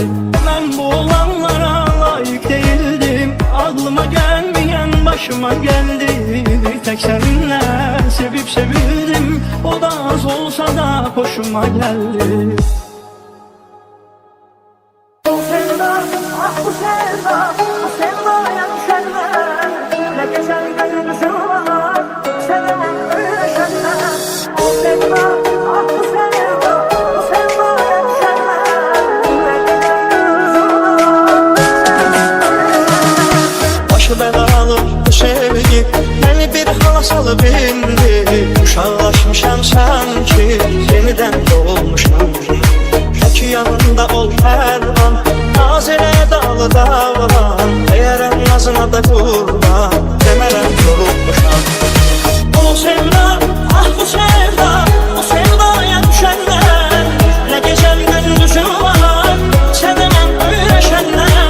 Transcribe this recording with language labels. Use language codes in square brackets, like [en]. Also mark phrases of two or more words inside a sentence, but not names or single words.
[az] Mən bu olanlara layiq değildim, ağlıma gəlməyən başıma gəldi. Bir tek səninlə sevib sevildim, o da az olsa da hoşuma gəldi. Bu sevda, [tr] ah bu sevda, bu sevdaya düşenler, ne geçen gündüzüm var, sevemem öyle şenler. Bu sevda, ah bu sevda, bu sevdaya düşenler, ne geçen gündüzüm var, sevemem öyle şenler. Başı belalı bu sevgi beni bir hala salıp indi. [az] Uşaqlaşmışam sanki, yeniden doğmuşam. Şəki yanında ol hər an, naz elə dağlı dağlan. Deyərəm nazına da qurban, demərəm yorulmuşam. Bu sevda, ah bu sevda, bu sevdaya düşənlər, nə gecəm gündüzüm var, sevəməm öyrəşənlər.